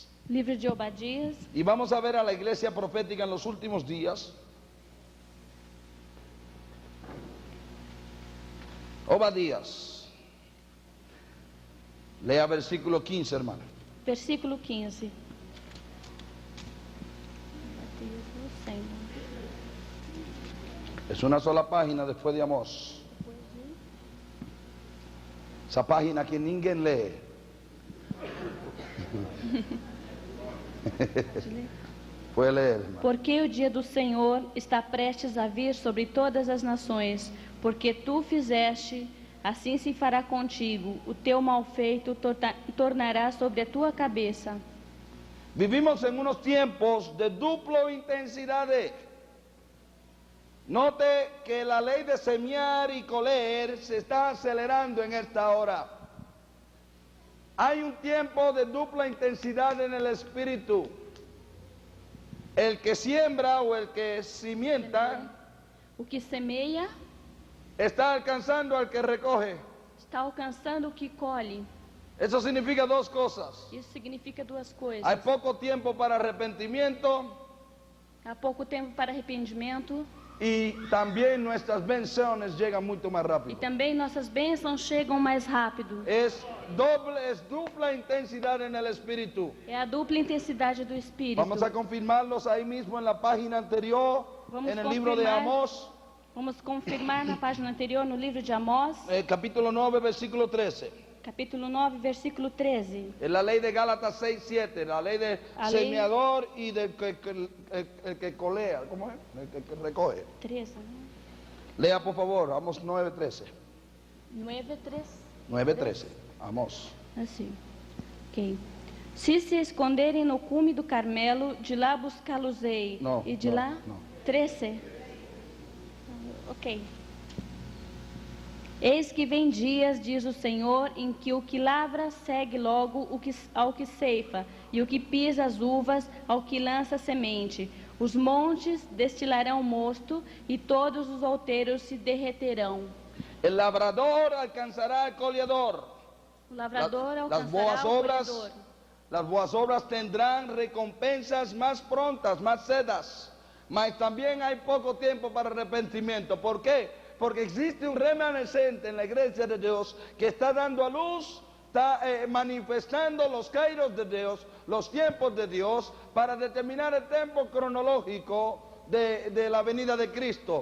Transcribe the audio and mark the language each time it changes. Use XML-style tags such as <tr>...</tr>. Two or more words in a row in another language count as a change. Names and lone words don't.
<pt>Livro de Obadias.</pt> <es>Y vamos a ver a la iglesia profética en los últimos días. Obadías. Lea versículo 15, hermano. Versículo 15.</es> <pt>Obadias do Senhor.</pt> <es>Es una sola página después de Amós. Esa página que ninguém lee. Puede leer, hermano.</es> <pt>Porque o dia do Senhor está prestes a vir sobre todas as nações, porque tu fizeste, assim se fará contigo, o teu mal feito tornará sobre a tua cabeça.</pt> <es>Vivimos en unos tiempos de duplo intensidad. Note que la ley de semear y coler se está acelerando en esta hora. Hay un tiempo de dupla intensidad en el espíritu. El que siembra o el que cimienta</es> <pt>O que semeia</pt> <es>está alcanzando al que recoge.</es> <pt>está alcançando o que colhe.</pt> <es>Eso significa dos cosas.</es> <pt>Isso significa duas coisas.</pt> <es>Hay poco tiempo para arrepentimiento</es> <pt>Há pouco tempo para arrependimento</pt> <es>y también nuestras bendiciones llegan mucho más</es> <pt>e rápido. também nossas bênçãos chegam mais rápido.</pt> <es>Es dupla intensidad en el espíritu.</es> <pt>É a dupla intensidade do Espírito.</pt> <es>Vamos a confirmarlos ahí mismo en la página anterior,</es> <pt>Vamos</pt> <es>en el libro de</es> <pt>confirmar.</pt> <es>Amós,</es> <pt>Vamos confirmar na página anterior, no livro de Amós,</pt> <es>capítulo 9, versículo 13.</es> <pt>capítulo 9, versículo 13.</pt> <es>Es la ley de Gálatas 6, 7, la ley del La ley- semeador y del el que colea, ¿cómo es? El que recoge. 13,</es> <pt>né?</pt> <es>Lea por favor, Amós 9, 13. 9, 13. 9, 13, Amós.</es> <pt>Assim. Ok. Se se esconderem no cume do Carmelo, de lá buscá-los-ei. Não, E de não, lá? não. 13. Ok. Eis que vem dias, diz o Senhor, em que o que lavra segue logo ao que ceifa, e o que pisa as uvas ao que lança semente. Os montes destilarão mosto, e todos os outeiros se derreterão.</pt> <es>El labrador alcanzará al coleador.</es> <pt>O lavrador</pt> <es>Las</es> <pt>alcançará boas o</pt> <es>obras,</es> <pt>colhedor.</pt> <es>las boas obras tendrán recompensas más prontas, más sedas. Mas también hay poco tiempo para arrepentimiento. ¿Por qué? Porque existe un remanescente en la iglesia de Dios que está dando a luz, está manifestando los kairos de Dios, los tiempos de Dios, para determinar el tiempo cronológico de la venida de Cristo.</es>